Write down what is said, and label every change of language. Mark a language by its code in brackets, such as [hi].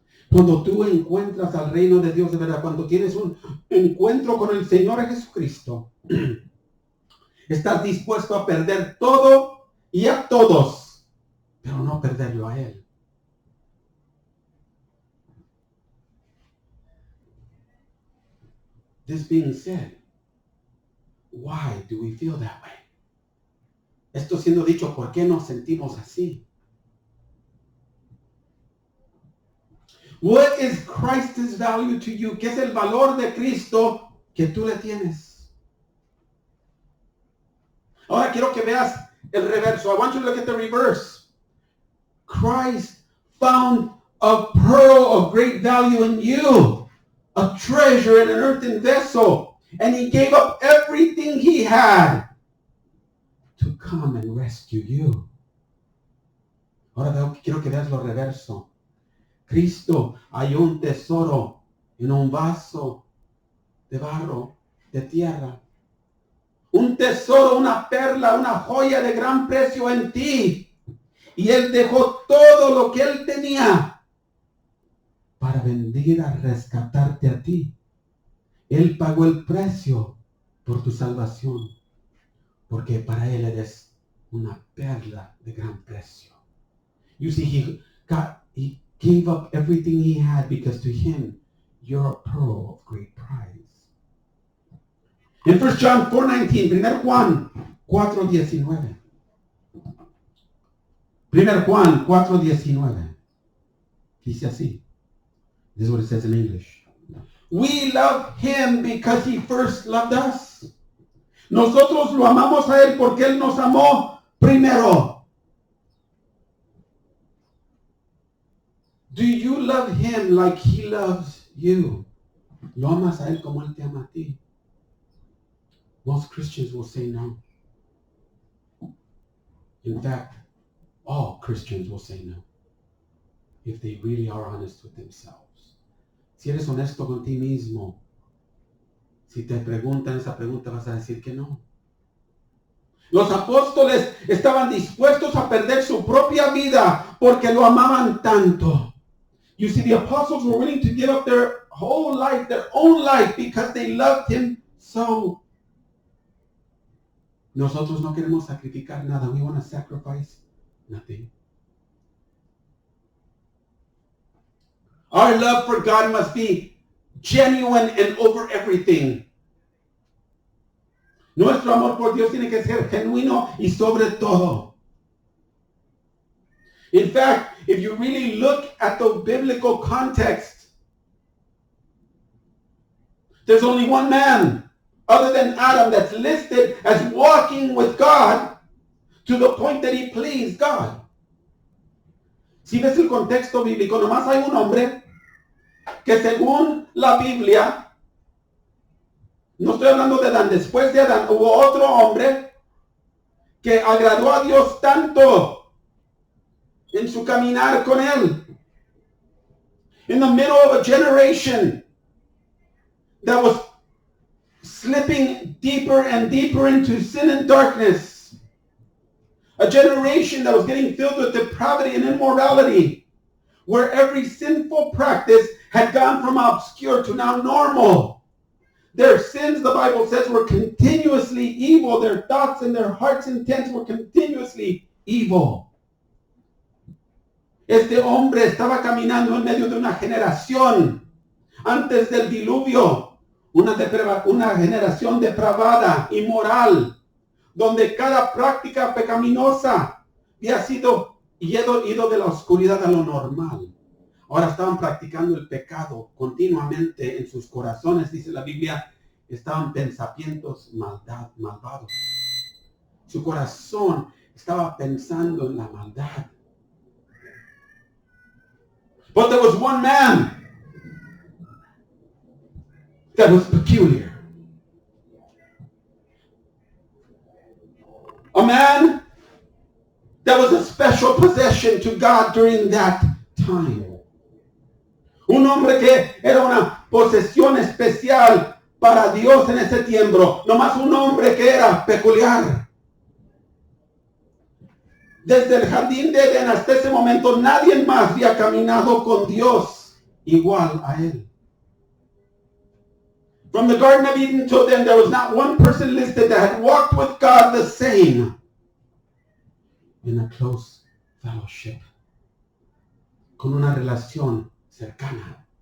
[es] Cuando tú encuentras al reino de Dios de verdad, cuando tienes un encuentro con el Señor Jesucristo, estás dispuesto a perder todo y a todos, pero no perderlo a Él. [en] This being said, why do we feel that way? [es] Esto siendo dicho, ¿por qué nos sentimos así? [en] What is Christ's value to you? [es] ¿Qué es el valor de Cristo que tú le tienes? Ahora quiero que veas el reverso. [en] I want you to look at the reverse. Christ found a pearl of great value in you, a treasure in an earthen vessel, and He gave up everything He had to come and rescue you. [es] Ahora quiero que veas lo reverso. Cristo halló un tesoro en un vaso de barro, de tierra. Un tesoro, una perla, una joya de gran precio en ti. Y Él dejó todo lo que Él tenía para venir a rescatarte a ti. Él pagó el precio por tu salvación, porque para Él eres una perla de gran precio. [en] You see, He gave up everything He had because to Him, you're a pearl of great price. In 1 John 4:19, [es] 1 Juan 4:19. 1 Juan 4:19. Dice así. [en] This is what it says in English. We love Him because He first loved us. [es] Nosotros lo amamos a Él porque Él nos amó primero. [en] Do you love Him like He loves you? [es] ¿Lo amas a Él como Él te ama a ti? [en] Most Christians will say no. In fact, all Christians will say no. If they really are honest with themselves. [es] Si eres honesto con ti mismo, si te preguntan esa pregunta vas a decir que no. Los apóstoles estaban dispuestos a perder su propia vida porque lo amaban tanto. [en] You see, the apostles were willing to give up their whole life, their own life, because they loved him so. [es] Nosotros no queremos sacrificar nada. [en] We want to sacrifice nothing. Our love for God must be genuine and over everything. [es] Nuestro amor por Dios tiene que ser genuino y sobre todo. [en] In fact, if you really look at the biblical context, there's only one man other than Adam that's listed as walking with God to the point that he pleased God. [es] Si ves el contexto bíblico, nomás hay un hombre que según la Biblia, no estoy hablando de Adán, después de Adán hubo otro hombre que agradó a Dios tanto en su caminar con él. [en] In the middle of a generation that was slipping deeper and deeper into sin and darkness. A generation that was getting filled with depravity and immorality, where every sinful practice had gone from obscure to now normal. Their sins, the Bible says, were continuously evil. Their thoughts and their heart's intents were continuously evil. [es] Este hombre estaba caminando en medio de una generación antes del diluvio, una generación depravada, inmoral, donde cada práctica pecaminosa había sido ido de la oscuridad a lo normal. Ahora estaban practicando el pecado continuamente en sus corazones, dice la Biblia, estaban pensamientos malvados. Su corazón estaba pensando en la maldad. [en] But there was one man that was peculiar. A man that was a special possession to God during that time. [es] Un hombre que era una posesión especial para Dios en ese tiempo. Nomás un hombre que era peculiar. Desde el jardín de Edén hasta ese momento nadie más había caminado con Dios igual a él. [en] From the Garden of Eden till then, there was not one person listed that had walked with God the same in a close fellowship, [es] con una relación cercana.